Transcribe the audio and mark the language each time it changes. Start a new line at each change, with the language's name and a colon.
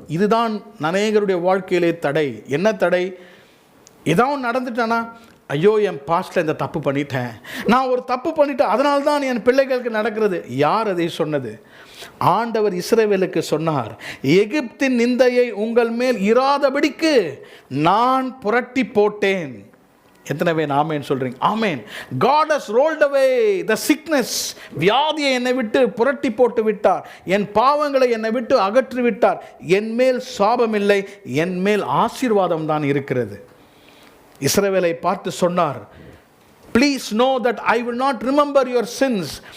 Tamil: இதுதான் அநேகருடைய வாழ்க்கையிலே தடை. என்ன தடை? ஏதாவது நடந்துட்டானா, ஐயோ என் பாஸ்டில் இந்த தப்பு பண்ணிட்டேன், நான் ஒரு தப்பு பண்ணிட்டேன், அதனால தான் என் பிள்ளைகளுக்கு நடக்கிறது. யார் அதை சொன்னது? ஆண்டவர் இஸ்ரவேலுக்கு சொன்னார், எகிப்தின் நிந்தையை உங்கள் மேல் இராதபடிக்கு நான் புரட்டி போட்டேன். எத்தனை பேர் ஆமேன் சொல்றீங்க? ஆமேன்.
English: God has rolled away the sickness.
Tamil: வியாதியை என்னை விட்டு புரட்டி போட்டு விட்டார். என் பாவங்களை என்னை விட்டு அகற்றி விட்டார். என் மேல் சாபம் இல்லை, என் மேல் ஆசீர்வாதம் தான் இருக்கிறது. இஸ்ரவேலை பார்த்து சொன்னார்,
English: Please know that I will not remember your sins.